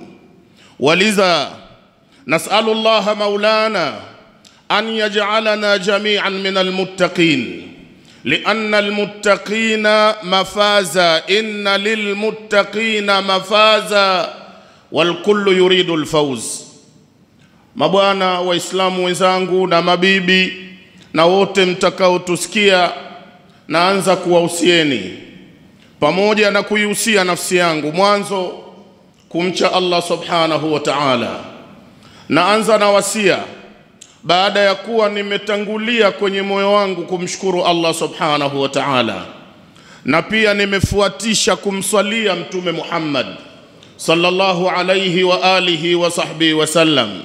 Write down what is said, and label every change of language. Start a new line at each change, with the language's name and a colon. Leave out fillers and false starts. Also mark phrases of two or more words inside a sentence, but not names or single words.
Arabic: ولذا نسأل الله مولانا أن يجعلنا جميعا من المتقين، لأن المتقين مفازا، إن للمتقين مفازا والكل يريد الفوز.
Swahili: Mabwana waislamu wenzangu na mabibi na wote mtakao tusikia, naanza kuwahusieni pamoja na kuihusia nafsi yangu mwanzo kumcha Allah
Arabic: سبحانه وتعالى.
Swahili: Naanza na wasia baada ya kuwa nimetangulia kwenye moyo wangu kumshukuru Allah
Arabic: سبحانه وتعالى,
Swahili: na pia nimefuatisha kumswalia Mtume Muhammad
Arabic: صلى الله عليه وعلى آله وصحبه وسلم.